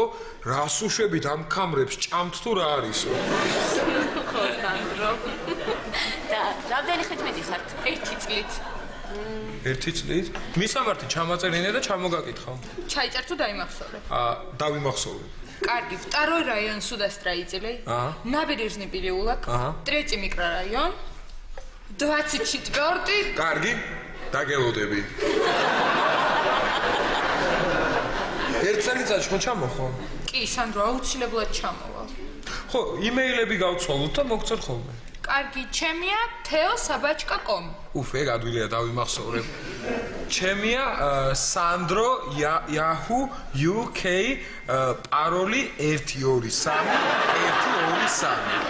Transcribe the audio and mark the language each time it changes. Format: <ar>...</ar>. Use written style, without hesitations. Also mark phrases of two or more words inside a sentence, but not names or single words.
<ka>რას უშვებით ამ კამრებს ჭამთ თუ რა არისო? ხო, სანდრო. და რამდენი ხით მიდიხართ? 1 წლით. 1 წლით? მისამართი ჩამაწერინე და ჩამოგაკითხავ. ჩაიწერ თუ დაიმახსოვრე? დავიმახსოვრე. Карги,</ka> <ru>второй район судостроителей, Набережный переулок, третий микрорайон, 24-й.</ru> <ka>კარგი, დაგელოდები. ერთ წელიწადში ხო ჩამოხო? კი, სანდრო, აუცილებლად ჩამოვა. ხო, იმეილები გავცვალოთ და მოგწერ ხოლმე. კარგი, ჩემია theo@sabachka.com. უფ, ეგ ადვილია დავიმახსოვრებ. ჩემია Sandro Yahoo UK პაროლი 123</ka>